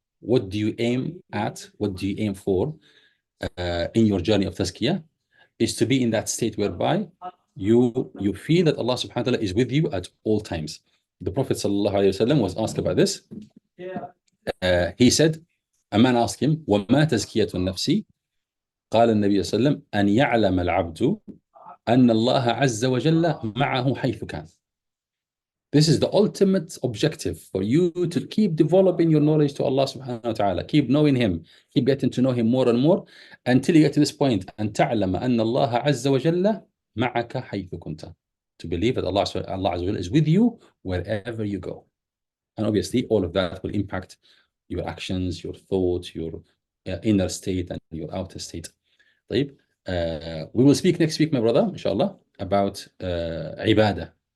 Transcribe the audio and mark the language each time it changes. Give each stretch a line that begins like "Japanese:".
English: What do you aim at? What do you aim for in your journey of tazkiyah? Is to be in that state whereby you feel that Allah subhanahu wa ta'ala is with you at all times. The Prophet sallallahu alayhi wa sallam was asked about this. He said, a man asked him,
Arabic: وَمَا تَزْكِيَةُ النَّفْسِ? قال النبي صلى الله عليه وسلم أن يعلم العبد أن الله عز وجل معه حيث كان.
English: This is the ultimate objective for you to keep developing your knowledge to Allah subhanahu wa ta'ala. Keep knowing Him. Keep getting to know Him more and more until you get to this point.
Arabic: أن تعلم أن الله عز وجل معك حيث كنت.
English: To believe that Allah azza wa jalla is with you wherever you go. And obviously all of that will impact your actions, your thoughts, your inner state and your outer state. We will speak next week, my brother, inshallah, about ibadah.